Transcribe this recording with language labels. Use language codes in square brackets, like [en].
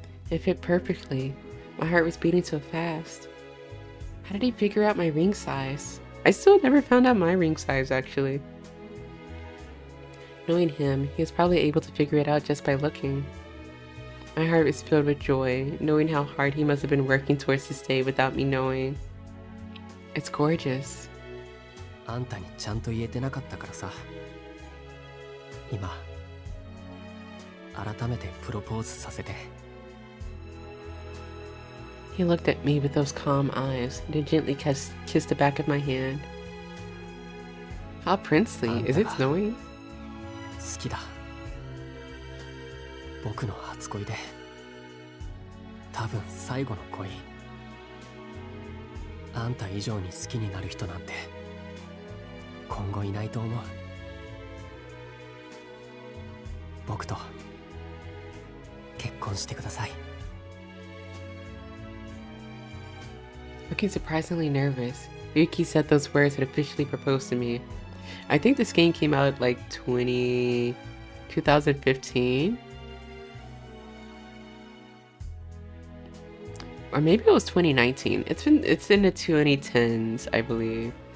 [en] It fit perfectly. My heart was beating so fast. How did he figure out my ring size? I still never found out my ring size, actually. Knowing him, he was probably able to figure it out just by looking. My heart was filled with joy, knowing how hard he must have been working towards this day without me knowing. It's gorgeous. [ja] あんたにちゃんと言えてなかったからさ。今、改めてプロポーズさせて。 [en] He looked at me with those calm eyes, then gently kissed the back of my hand. How princely. Is it snowing? [ja] 好きだ。僕の初恋で、多分最後の恋。あんた以上に好きになる人なんて、今後いないと思う。僕と結婚してください。 [en] Looking surprisingly nervous, Ryuki said those words had officially proposed to me. I think this game came out like 2015. Or maybe it was 2019. It's in the 2010s, I believe.